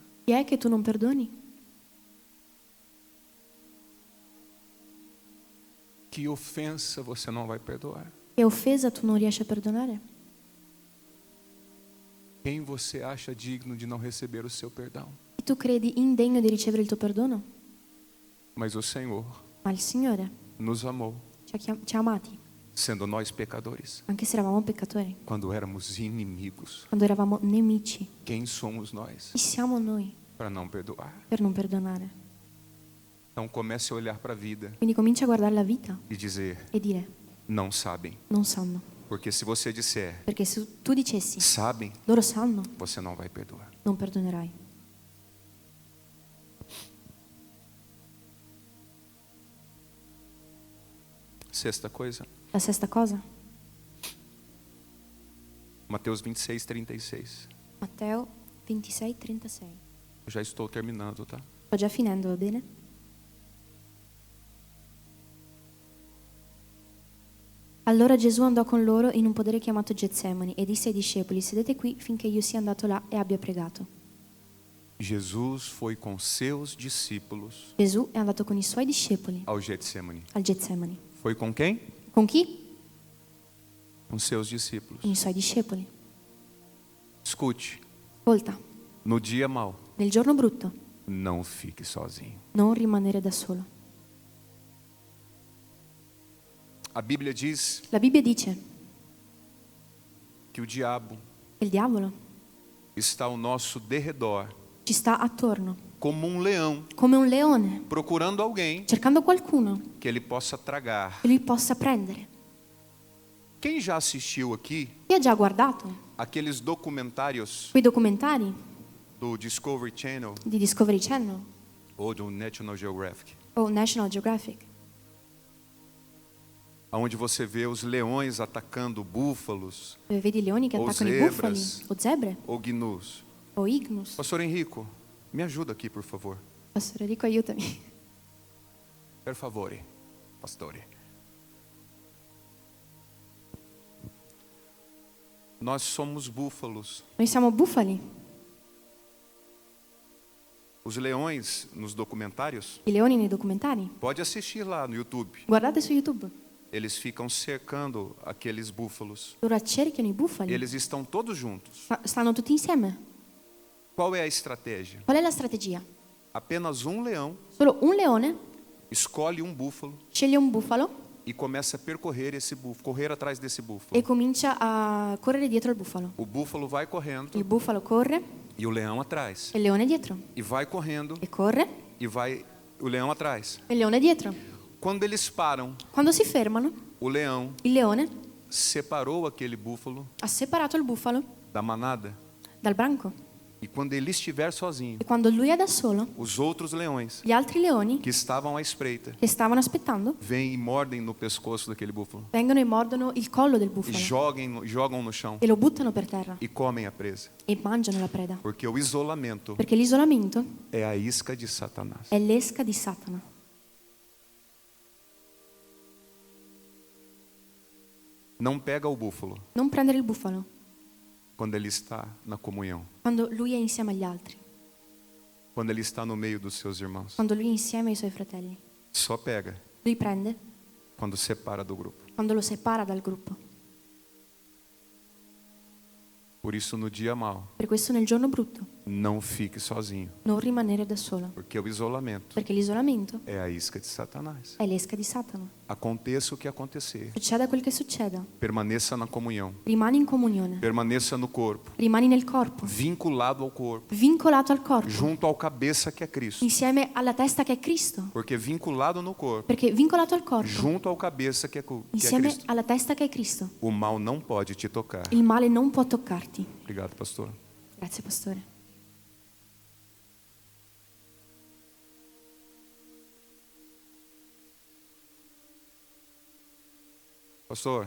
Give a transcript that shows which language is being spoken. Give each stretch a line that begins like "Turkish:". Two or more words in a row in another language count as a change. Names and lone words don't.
Italian: Chi è che tu non perdoni?
Portuguese: Que ofensa você não vai perdoar?
Italian: Che offesa tu non riesci a perdonare?
Portuguese: Quem você acha digno de não receber o seu perdão?
Italian: E tu credi indegno di ricevere il tuo perdono?
Portuguese: Mas o Senhor
Italian: Ma il Signore
Portuguese: nos amou,
Italian: ci ha amati,
Portuguese: sendo nós pecadores,
Italian: anche se eravamo peccatori,
Portuguese: quando éramos inimigos.
Italian: quando eravamo nemici.
Portuguese: Quem somos nós
Italian: Chi siamo noi
Portuguese: para não perdoar?
Italian: per non perdonare?
Portuguese: Então comece a olhar para a vida
Italian: Quindi comincia a guardare la vita
Portuguese: e dizer:
Italian: e dire:
Portuguese: não sabem.
Italian: non sanno.
Portuguese: Porque se você disser
Italian: Perché se tu dicessi
Portuguese: sabem,
Italian: loro sanno,
Portuguese: você não vai perdoar.
Italian: non perdonerai.
Portuguese: Sexta coisa,
Italian: La sesta cosa,
Portuguese: Mateus 26:36.
Italian: Matteo 26:36.
Portuguese: Eu já estou terminando, tá?
Italian: Sto già finendo, va bene? Allora Gesù andò con loro in un podere chiamato Getsemani e disse ai discepoli: sedete qui finché io sia andato là e abbia pregato.
Portuguese: Jesus foi com seus discípulos
Italian: Gesù è andato con i suoi discepoli
Portuguese: ao Getsemane.
Italian: al Getsemani.
Portuguese: Foi com quem?
Italian: Con chi?
Portuguese: Com seus discípulos.
Italian: Con i suoi discepoli.
Portuguese: Escute,
Italian: Ascolta,
Portuguese: no dia mau,
Italian: nel giorno brutto,
Portuguese: não fique sozinho.
Italian: Non rimanere da solo.
Portuguese: A Bíblia diz
Italian: La Bibbia dice
Portuguese: que o diabo
Italian: che il diavolo
Portuguese: está ao nosso derredor,
Italian: ci sta attorno,
Portuguese: como um leão,
Italian: come un leone,
Portuguese: procurando alguém
Italian: cercando qualcuno
Portuguese: que ele possa tragar.
Italian: che lui possa prendere.
Portuguese: Quem já assistiu aqui
Italian: Chi ha già guardato
Portuguese: aqueles documentários
Italian: quei documentari
Portuguese: do Discovery Channel
Italian: di Discovery Channel
Portuguese: ou do National Geographic,
Italian: o National Geographic,
Portuguese: onde você vê os leões atacando búfalos
Italian: dove vedi i leoni che
Portuguese: o
Italian: attaccano i
Portuguese: zebras.
Italian: bufali o zebre
Portuguese: ou gnus?
Italian: o ignus?
Portuguese: Pastor Henrico, me ajuda aqui, por favor.
Italian: Pastore Enrico, aiutami. Per favore, pastore.
Portuguese: Nós somos búfalos.
Italian: Noi siamo bufali.
Portuguese: Os leões nos documentários,
Italian: I leoni nei documentari.
Portuguese: pode assistir lá no YouTube.
Italian: Guardate su YouTube.
Portuguese: Eles ficam cercando aqueles búfalos.
Italian: Loro cercano i bufali.
Portuguese: Eles estão todos juntos.
Italian: Stanno tutti insieme.
Portuguese: Qual é a estratégia?
Italian: Qual è la strategia?
Portuguese: Apenas um leão
Italian: Solo un leone
Portuguese: escolhe um búfalo
Italian: sceglie un bufalo
Portuguese: e começa a percorrer esse búfalo, correr atrás desse búfalo.
Italian: e comincia a correre dietro al bufalo.
Portuguese: O búfalo vai correndo
Italian: Il bufalo corre
Portuguese: e o leão atrás.
Italian: e il leone dietro.
Portuguese: E vai correndo
Italian: E corre
Portuguese: e vai o leão atrás.
Italian: e il leone dietro.
Portuguese: Quando eles param,
Italian: Quando si fermano,
Portuguese: o leão
Italian: il leone
Portuguese: separou aquele búfalo
Italian: ha separato il bufalo
Portuguese: da manada.
Italian: dal branco.
Portuguese: E quando ele estiver sozinho,
Italian: E quando lui è da solo,
Portuguese: os outros leões
Italian: gli altri leoni
Portuguese: que estavam à espreita
Italian: che stavano aspettando
Portuguese: vêm e mordem no pescoço daquele búfalo
Italian: vengono e mordono il collo del
Portuguese: e
Italian: bufalo
Portuguese: jogam no chão
Italian: e lo buttano per terra
Portuguese: e comem a presa.
Italian: e mangiano la preda.
Portuguese: Porque o isolamento
Italian: Perché l'isolamento
Portuguese: é a isca de Satanás.
Italian: è l'esca di Satana.
Portuguese: Não pega o búfalo
Italian: Non prendere il bufalo
Portuguese: quando ele está na comunhão,
Italian: quando lui è insieme agli altri,
Portuguese: quando ele está no meio dos seus irmãos.
Italian: quando lui è insieme ai suoi fratelli.
Portuguese: Só pega
Italian: Lui prende
Portuguese: quando separa do grupo.
Italian: quando lo separa dal gruppo.
Portuguese: Por isso, no dia mau,
Italian: Per questo nel giorno brutto
Portuguese: não fique sozinho,
Italian: non rimanere da solo,
Portuguese: porque o isolamento
Italian: perché l'isolamento
Portuguese: é a isca de Satanás.
Italian: è l'esca di Satana.
Portuguese: Aconteça o que acontecer,
Italian: Succeda quel che succeda,
Portuguese: permaneça na comunhão,
Italian: rimani in comunione,
Portuguese: permaneça no corpo,
Italian: rimani nel corpo,
Portuguese: vinculado ao corpo,
Italian: vincolato al corpo,
Portuguese: junto ao cabeça que é Cristo.
Italian: insieme alla testa che è Cristo,
Portuguese: Porque vinculado no corpo,
Italian: perché vincolato al corpo,
Portuguese: junto ao cabeça que é
Italian: insieme
Portuguese: Cristo,
Italian: alla testa che è Cristo,
Portuguese: o mal não pode te tocar.
Italian: il male non può toccarti.
Portuguese: Obrigado, pastor.
Italian: Grazie, pastore.
Portuguese: Pastor,